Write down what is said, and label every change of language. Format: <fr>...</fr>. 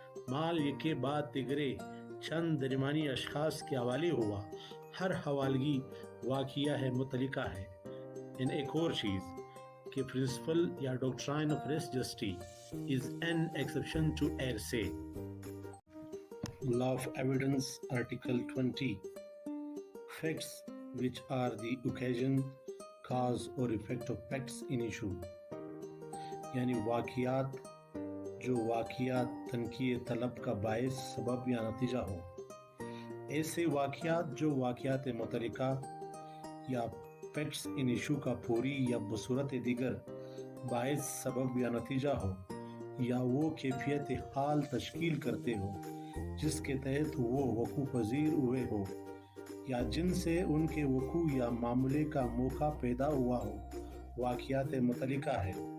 <ur>مال یہ کے بعد دیگرے چند درمیانی اشخاص کے حوالے ہوا، ہر حوالگی واقعہ ہے متعلقہ ہے. ایک اور چیز کہ پرنسپل یا doctrine of race جسٹی</ur> <en>is an exception to hearsay. Law of Evidence Article 20 Facts which are the occasion, cause or effect of facts in issue.</en> <ur>یعنی واقعات جو واقعات تنقید طلب کا باعث، سبب یا نتیجہ ہو. ایسے واقعات جو واقعات متعلقہ یا فیکٹس ان ایشو کا فوری یا بصورت دیگر باعث، سبب یا نتیجہ ہو، یا وہ کیفیت حال تشکیل کرتے ہو جس کے تحت وہ وقوع پذیر ہوئے ہو، یا جن سے ان کے وقوع یا معاملے کا موقع پیدا ہوا ہو، واقعات متعلقہ ہے.</ur>